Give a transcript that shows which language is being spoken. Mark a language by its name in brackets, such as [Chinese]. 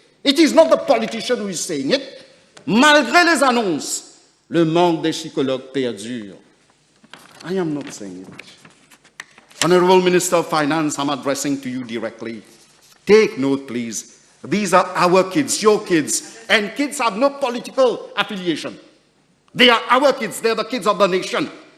[English] It is not the politician who is saying it. [French] Malgré les annonces, le manque de psychologues perdure. [English] I am not saying it. Honorable Minister of Finance, I'm addressing to you directly. Take note, please. These are our kids, your kids, and kids have no political affiliation. They are our kids, they're the kids of the nation.